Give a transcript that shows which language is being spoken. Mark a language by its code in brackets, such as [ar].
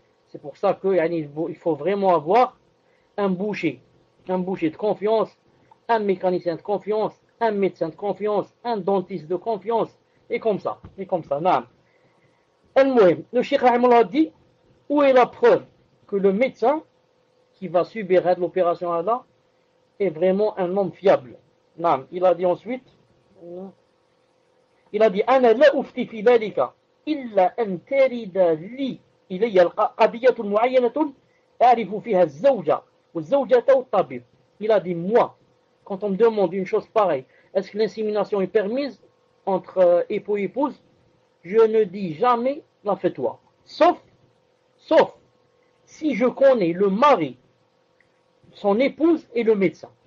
[fr] C'est pour ça qu'il faut vraiment avoir un boucher de confiance, un mécanicien de confiance, un médecin de confiance, un dentiste de confiance, et comme ça. Le Cheikh Rahimullah dit, où est la preuve que le médecin qui va subir l'opération là est vraiment un homme fiable? Il a dit ensuite, [ar] أنا لا أفتي في ذلك إلا أن ترد لي إلي قضية معينة أعرف فيها الزوجة والزوجة والطبيب. [fr] Il a dit, moi, quand on me demande une chose pareille, est-ce que l'insémination est permise entre époux et épouse, je ne dis jamais la fais-toi. Sauf si je connais le mari, son épouse et le médecin.